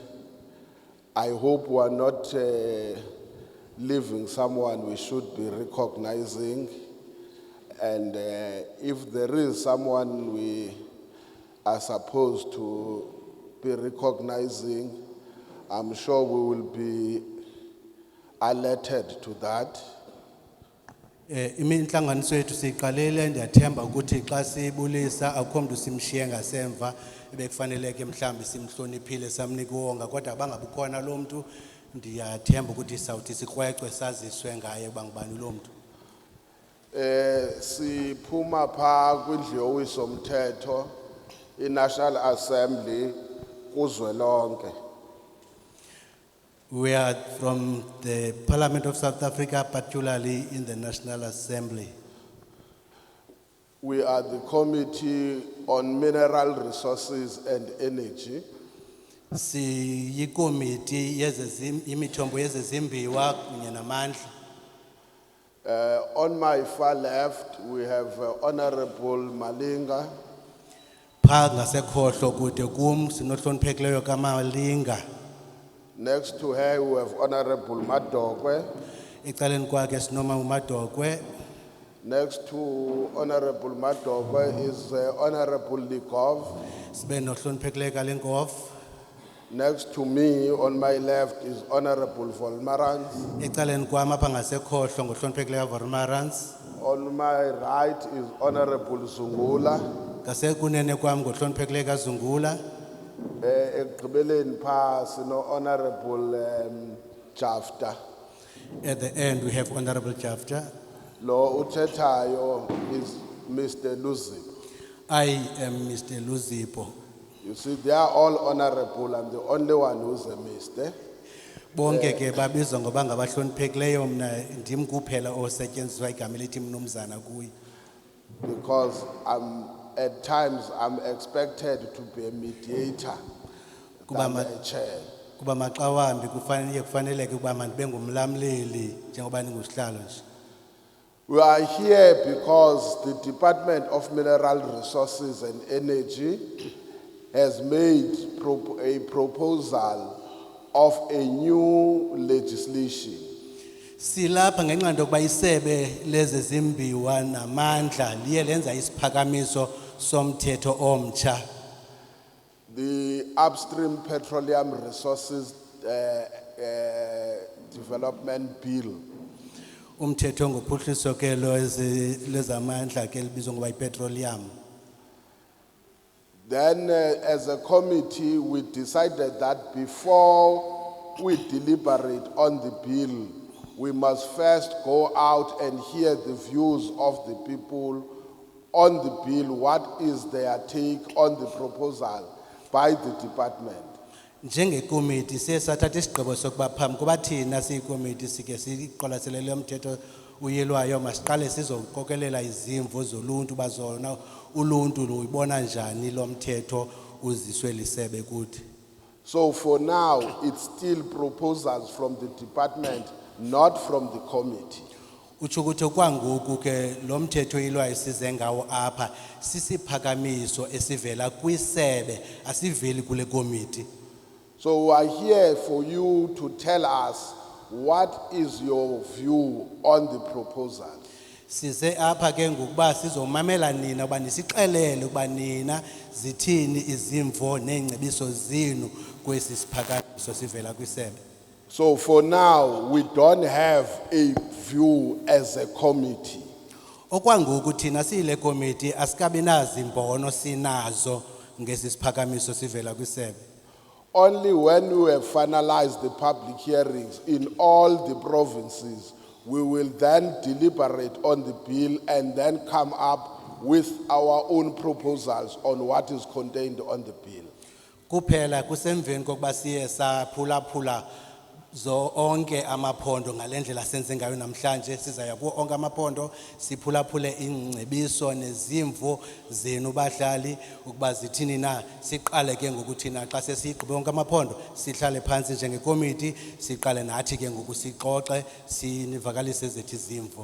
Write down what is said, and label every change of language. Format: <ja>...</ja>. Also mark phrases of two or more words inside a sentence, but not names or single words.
<en>I hope we are not leaving someone we should be recognizing. And if there is someone we are supposed to be recognizing, I'm sure we will be alerted to that.</en> <xh>Iminhlanganiso yethu siqalele ndiyathemba ukuthi xa sibulisa akukho mntu simshiye ngasemva ebekufaneleke mhlambi simhloniphile samnika uwonga kodwa bangabukhona lo mntu ndiyathemba ukuthi sawuthi sikrwecwe saziswe ngaye bangubani lo mntu. Siphuma pha kwindlu yowiso-mthetho i-National Assembly kuzwelonke.</xh> <en>We are from the Parliament of South Africa, particularly in the National Assembly. We are the Committee on Mineral Resources and Energy.</en> <xh>Siyikomiti imithombo yezezimbiwa kunye namandla.</xh> <en>On my far left, we have Honorable Malinga.</en> <xh>Pha ngasekhohlo kude kum sinohloniphekileyo kaMalinga.</xh> <en>Next to her, we have Honorable Madokwe.</en> <xh>Ecaleni kwakhe sinoma uMadokwe.</xh> <en>Next to Honorable Madokwe is Honorable Likov.</en> <xh>Sibe nohloniphekileyo kaLenkov.</xh> <en>Next to me, on my left, is Honorable Volmarans.</en> <xh>Ecaleni kwami apha ngasekhohlo ngohloniphekileyo Volmarans.</xh> <en>On my right is Honorable Zungula.</en> <xh>Ngasekunene kwami ngohloniphekileyo kaZungula.</xh> <en>Gqeberha pass, Honorable Jafta. At the end we have Honorable Jafta.</en> <xh>Lo uthethayo</xh> <en>is Mr. Luzipo. I am Mr. Luzipo. You see, they are all honorable. I'm the only one who's a mister.</en> <xh>Bonke ke babizwa ngoba ngabahloniphekileyo mna ndim kuphela osetyenziswa igama elithi mnumzana kuye.</xh> <en>Because at times I'm expected to be a mediator than a chair.</en> <xh>Kuba maxa wambi kufaneleke ukuba mandibe ngumlamleli njengoba ningusihlalo nje.</xh> <en>We are here because the Department of Mineral Resources and Energy has made a proposal of a new legislation.</en> <xh>Silapha ngenxa yokuba isebe lezezimbiwa namandla liye lenza isiphakamiso somthetho omtsha.</xh> <en>The Upstream Petroleum Resources Development Bill.</en> <xh>Umthetho ngophuhliso ke lezamandla ke libizwa ngoba ipetroleum.</xh> <en>Then as a committee we decided that before we deliberate on the bill, we must first go out and hear the views of the people on the bill. What is their take on the proposal by the department?</en> <xh>Njengekomiti sesathatha isigqibo sokuba phambi kuba thina siyikomiti sike siqwalaselele umthetho uyelwayo masiqale sizoqokelela izimvo zoluntu bazona uluntu luyibona njani lo mthetho uziswe lisebe kuthi.</xh> <en>So for now it's still proposals from the department, not from the committee.</en> <xh>Utsho ukuthi kwangoku ke lo mthetho uyelwayo size ngawo apha sisiphakamiso esivela kwisebe asiveli kule komiti.</xh> <en>So we are here for you to tell us what is your view on the proposal.</en> <xh>Size apha ke ngokuba sizomamela nina uba nisixelele uba nina zithini izimvo neengcebiso zenu kwesi siphakamiso sivela kwisebe.</xh> <en>So for now we don't have a view as a committee.</en> <xh>Okwangoku thina siyile komiti asikabi nazi imbono sinazo ngesi siphakamiso sivela kwisebe.</xh> <en>Only when we have finalized the public hearings in all the provinces, we will then deliberate on the bill and then come up with our own proposals on what is contained on the bill.</en> <xh>Kuphela kusemveni kokuba siye saphulaphula zo onke amaphondo ngalendlela senze ngayo namhlanje sizaya kuwo onke amaphondo siphulaphule ingcebiso nezimvo zenu bahlali ukuba zithini na siqale ke ngokuthi na xa sesiyigqibe onke amaphondo sihlale phansi njengekomiti siqale nathi ke ngokusixoxe sinivakalise zethu izimvo.</xh>